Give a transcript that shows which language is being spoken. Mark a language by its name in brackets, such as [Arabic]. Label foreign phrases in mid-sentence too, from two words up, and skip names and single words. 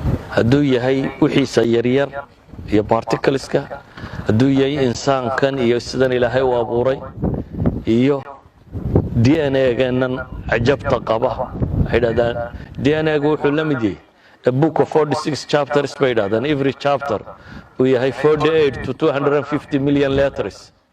[Somali] Hadduu yahay wixiisa yaryar iyo particuleska, hadduu yahay insaankan iyo sidan Ilaahay u abuuray, iyo D N A-geennan cajabta qaba. Waxay yidhahdaan, D N A-gu wuxuu la mid yahay [English] a book of forty-six chapters [Somali] bay yidhahdaan. [English] Every chapter [Somali] uu yahay [English] forty-eight to two hundred and fifty million letters.